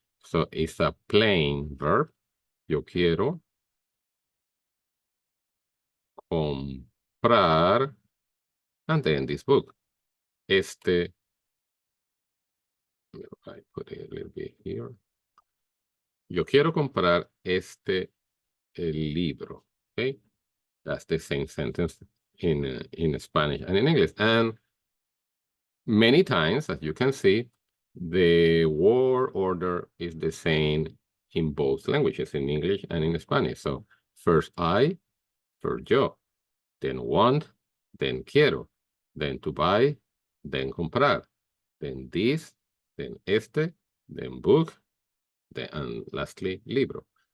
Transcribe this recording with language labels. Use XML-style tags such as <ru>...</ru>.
<en>So it's a plain verb.</en> <es>Yo quiero comprar,</es> <en>and then this book. I put it a little bit here.</en> <es>Yo quiero comprar libro.</es> <en>Okay, that's the same sentence in Spanish and in English. And many times, as you can see, the word order is the same in both languages, in English and in Spanish. So first I, first yo, then want, then quiero, then to buy, then comprar, then this, then then book, and lastly, libro.</en>